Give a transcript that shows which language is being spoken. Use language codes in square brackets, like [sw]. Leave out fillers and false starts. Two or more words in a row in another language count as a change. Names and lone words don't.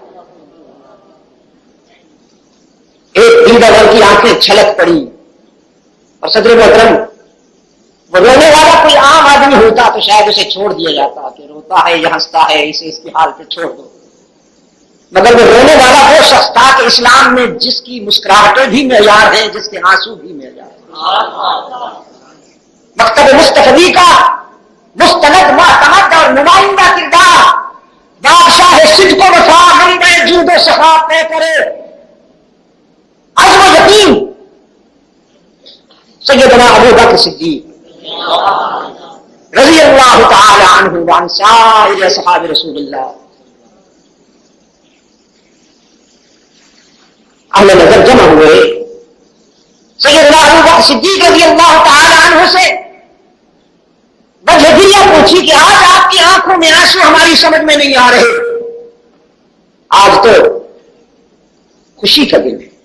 [ur] ایک دیدہ کی آنکھیں چھلک پڑی اور صدر محترم وہ رونے والا کوئی عام آدمی ہوتا تو شاید اسے چھوڑ دیا جاتا کہ روتا ہے یا ہنستا ہے اسے اس کی حال پہ چھوڑ دو. مگر وہ رونے والا وہ شخص تھا کہ اسلام میں جس کی مسکراہٹیں بھی معیار ہیں, جس کے آنسو بھی معیار ہیں. مکتب مستفی کا مستند معتمد اور نمائندہ کردار بادشاہ صدق و وفا منبع جود و سخا طے کرے عزم و یقین سیدنا ابو بکر صدیق [ar] رضی اللہ تعالی عنہ وعن سائر اصحاب رسول اللہ. [ur] اہل نظر جمع ہوئے سیدنا ابو بکر صدیق [ar] رضی اللہ تعالی عنہ [ur] سے وجہ دلیہ پوچھی کہ آج آپ کی آنکھوں میں آنسو ہماری سمجھ میں نہیں آ رہے, آج تو خوشی کا دن ہے.